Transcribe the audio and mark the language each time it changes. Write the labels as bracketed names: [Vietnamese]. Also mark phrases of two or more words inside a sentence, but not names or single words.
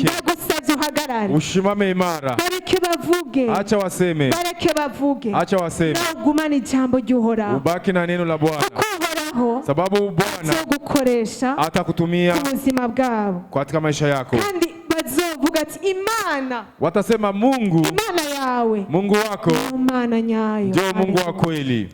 [Rundi] Ndagusavye uhagarare. [Swahili] Ushimame imara. [Rundi] Bareke bavuge. [Swahili] Acha waseme. [Rundi] Bareke bavuge. [Swahili] Acha waseme. [Rundi] Na ugumane ijambo ry'Uhoraho. [Swahili] Ubaki na neno la Bwana. Sababu Bwana atakutumia [Rundi] ku buzima bwabo [Swahili] katika maisha yako. [Rundi] Kandi bazovuga bazovuga ati Imana, [Swahili] watasema Mungu, [Rundi] Imana yawe [Swahili] Mungu wako [Rundi] Imana nyayo, [Swahili] ndio Mungu wa kweli.